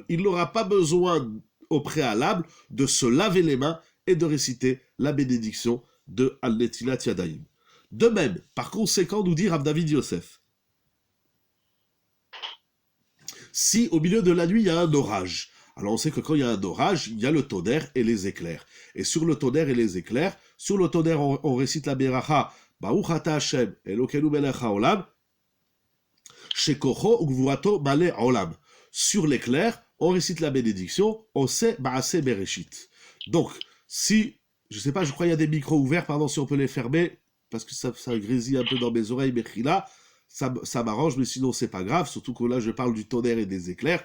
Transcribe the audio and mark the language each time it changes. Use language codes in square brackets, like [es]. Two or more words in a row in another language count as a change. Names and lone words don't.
[fr] Il n'aura pas besoin au préalable de se laver les mains et de réciter la bénédiction de [he] על נטילת ידיים. [fr] De même, par conséquent, nous dit Rav David Yosef, si au milieu de la nuit il y a un orage, alors on sait que quand il y a un orage, il y a le tonnerre et les éclairs. Et sur le tonnerre et les éclairs, sur le tonnerre on récite la Beracha, [he] ברוך אתה השם אלוקינו מלך העולם שכוחו וגבורתו מלא עולם. [fr] Sur l'éclair, on récite la bénédiction, [he] עושה מעשה בראשית. [fr] Donc, si, je sais pas, je crois qu'il y a des micros ouverts, pardon, si on peut les fermer, parce que ça grésille un peu dans mes oreilles, mais là, ça m'arrange, mais sinon c'est pas grave, surtout que là je parle du tonnerre et des éclairs.